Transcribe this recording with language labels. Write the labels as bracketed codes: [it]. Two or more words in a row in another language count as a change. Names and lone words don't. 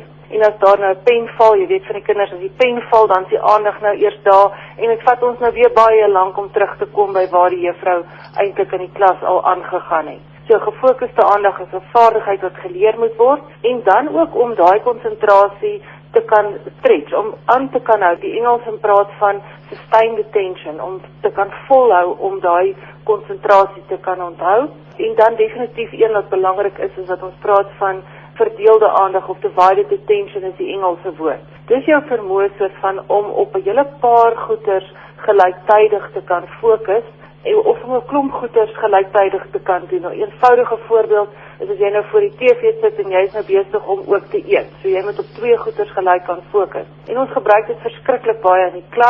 [af] En as daar nou 'n pen val, jy weet van die kinders, as die pen val, dan is die aandag nou eers daar, en dit vat ons nou weer baie lank om terug te kom by waar die juffrou eintlik in die klas al aangegaan het. So gefokuste aandag is 'n vaardigheid wat geleer moet word, en dan ook om daai konsentrasie te kan stretch, om aan te kan hou. Die Engels praat van [en] sustained attention, [af] om te kan volhou, om daai konsentrasie te kan onthou. En dan definitief een wat belangrik is dat ons praat van verdeelde aandag, of [en] divided attention [af] is die Engelse woord. Dis jou vermoë soort van om op 'n hele paar goeters gelyktydig te kan fokus, of om 'n klomp goeters gelyktydig te kan doen. 'n eenvoudige voorbeeld is as jy nou voor die TV sit en jy is nou besig om ook te eet. So jy moet op 2 goeters gelyk kan fokus. En ons gebruik dit verskriklik baie in die klas.